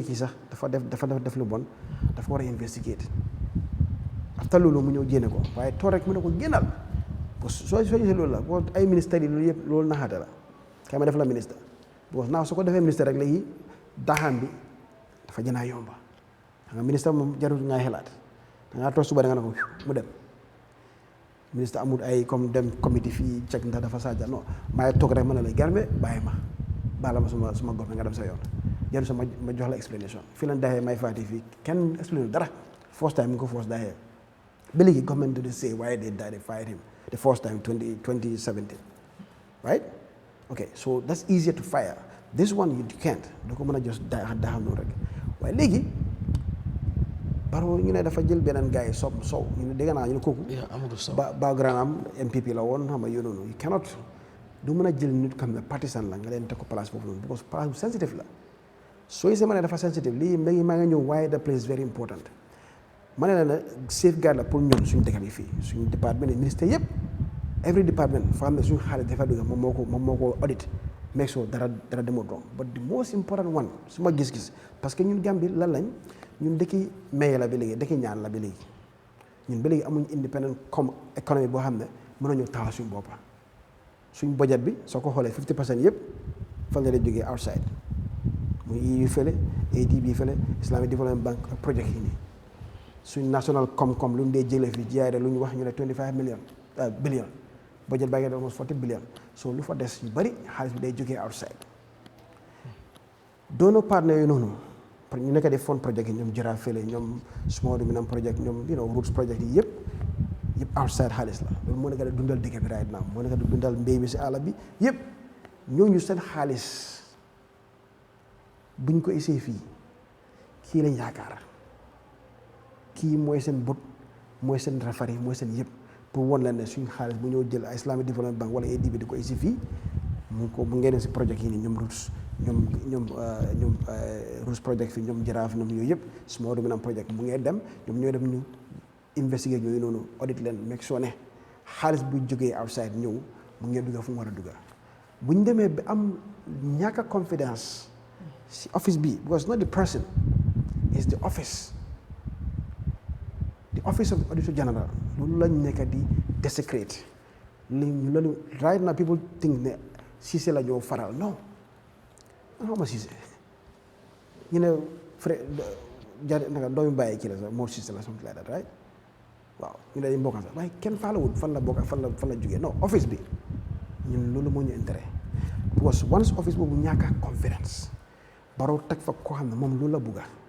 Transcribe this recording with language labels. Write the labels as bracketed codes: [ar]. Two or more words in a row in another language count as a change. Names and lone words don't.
[wo] kii sax dafa def lu bon dafa war a investigate after loolu mu ñëw génne ko waaye toog rek mu ne ko génnal soo gisee loolu la boo ay ministère yi loolu yëpp loolu naxaate la kay ma def la ministre because naaw su ko defee ministre rek léegi daaxaan bi dafa gën a yomba xam nga ministre moom jarul ngay xelaat da ngaa toog suba da nga ne ko mu dem ministre amul ay comme dem comité fii check ndax dafa saaja non maay toog rek ma ne la Jammeh bàyyi ma baala ma suma gox nga dem sa yoon jarul sa ma jox la explanation fii lañ daaxee may faati fii kenn explain dara [en] first time [wo] nga ko first daaxee ba léegi [en] government did say why they fired him the first time 2017 right okay so that's easier to fire this one you can't [wo] doo ko mën a just daaxam noonu rek waaye léegi Barrow ñu ne dafa jël beneen gars yi sow ñu ne dégg naa ñu ne kooku background am MPP la woon xam nga yow noonu [en] you cannot [wo] du mën a jël nit xam ne partisan la nga leen teg ko place foofu noonu because place bu sensitive la soo gisee ma ne dafa sensitive lii léegi maa ngi ñëw waaye [en] the place is very important [wo] ma ne la ne safeguard la pour ñun suñu dëkk bi fii suñu département ministère yëpp [en] every department [wo] foo xam ne suñu xaalis dafa dugg moom moo ko audit [en] make sure [wo] dara demul [en] wrong but the most important one [wo] su ma gis-gis parce que ñun Gambie lan lañ ñun dëkki maye la ba léegi dëkki ñaan la ba léegi ñun ba léegi amuñ independent comme économie boo xam ne mën nañu taxaw suñu boppa suñ budget bi soo ko xoolee 50% yëpp fan la lay jógee outside muy EU fële ADB fële Islamic Development Bank ak project yi nii suñ national comme lu ñu dee jëlee fi jiyaare lu ñu wax ñu ne 25 billion budget baa ngi almost 40 billion so lu fa des yu bëri xaalis bi day jógee outside doono partenaires yooyu noonu ñu nekk di fund project yi ñoom jëraa fële ñoom [en] small dominant project [wo] ñoom [en] roots project [wo] yi yëpp outside xaalis la loolu moo nekk di dundal dëkk bi [en] right now [wo] moo nekk di dundal mbéy bi si àll bi yëpp ñooñu seen xaalis buñ ko essayé fii kii lañ yaakaar kii mooy seen bët mooy seen rafari mooy seen yëpp pour won leen ne suñu xaalis bu ñëw jël Islamic Development Bank wala ADB di ko essayé fii mu ngeen dem si project yi nii ñoom roots ñoom [en] roots project [wo] fii ñoom jaraaf ñoom yooyu yëpp [en] small dominant project [wo] mu ngee dem ñoom ñooy dem ñu investiguer yooyu noonu audit leen [en] make sure [wo] ne xaalis bu jógee outside ñëw mu ngee dugga fu mu war a dugga bu ñu demee ba am ñàkk a confidence si office bi [en] because not the person is the office of auditor general [wo] loolu lañ nekk di desecrate loolu [en] right now people think [wo] ne Cissé la ñoo faral non man xawma Cissé ñu ne frère naka doomu bàyyi kii la sax moo Cissé la [en] something like that right [wo] waaw ñu ne dañ bokkan sax waaye kenn faalawul fan la bokk fan la jógee non office bi ñun loolu moo ñu intérêt because once office boobu ñàkk a confidence Barrow teg fa koo xam ne moom loolu la bugga